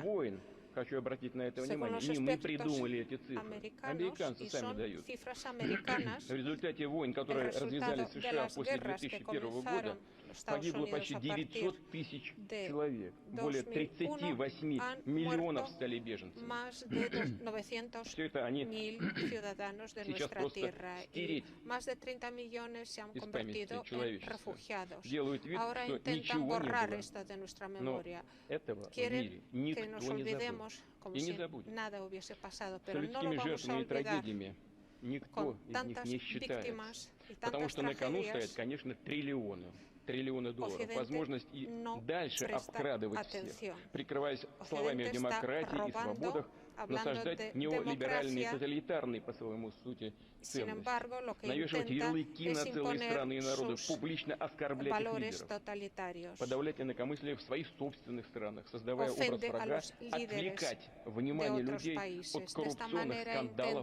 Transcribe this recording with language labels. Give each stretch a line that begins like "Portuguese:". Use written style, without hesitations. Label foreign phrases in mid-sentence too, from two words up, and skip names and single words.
Spanish: Según los expertos americanos, y son cifras americanas, el resultado de las guerras que comenzaron los Estados Unidos a partir de 2001 han muerto más de 900.000 ciudadanos de nuestra tierra y más de 30 millones se han convertido en refugiados. Ahora intentan borrar esto de nuestra memoria. Quieren que nos olvidemos como si nada hubiese pasado, pero no lo vamos a olvidar. Con tantas víctimas y tantas tragedias,
Russian: триллионы долларов, возможность и дальше обкрадывать всех, прикрываясь словами демократии и свободах, насаждать неолиберальные, тоталитарные по своему сути ценности, навешивать ярлыки на целые страны и народы, публично оскорблять их лидеров, подавлять инакомыслие в своих собственных странах, создавая образ врага, отвлекать внимание людей от коррупционных скандалов.